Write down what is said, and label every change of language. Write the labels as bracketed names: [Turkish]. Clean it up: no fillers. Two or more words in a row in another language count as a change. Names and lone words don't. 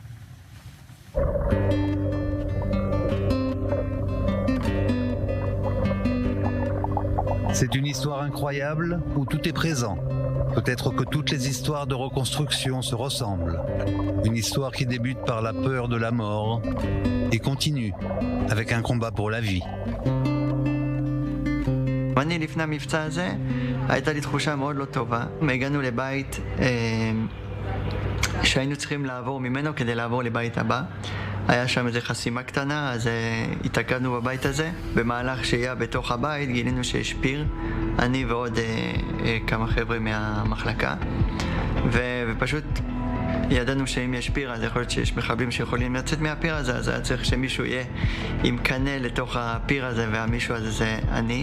[French] C'est une histoire incroyable où tout est présent. Peut-être que toutes les histoires de reconstruction se ressemblent. Une histoire qui débute par la peur de la mort et continue avec un combat pour la vie. [Hebrew] אני לפני המבצע הזה, הייתה לי תחושה מאוד לא טובה. הגענו לבית שהיינו צריכים לעבור ממנו כדי לעבור לבית הבא. היה שם איזו חסימה קטנה, אז התעכבנו בבית הזה. במהלך שהייה בתוך הבית גילינו שיש פיר, אני ועוד כמה חבר'ה מהמחלקה, ופשוט ידענו שאם יש פיר אז יכול להיות שיש מחבלים שיכולים לצאת מהפיר הזה, אז היה צריך שמישהו יהיה עם קנה לתוך הפיר הזה, והמישהו הזה זה אני.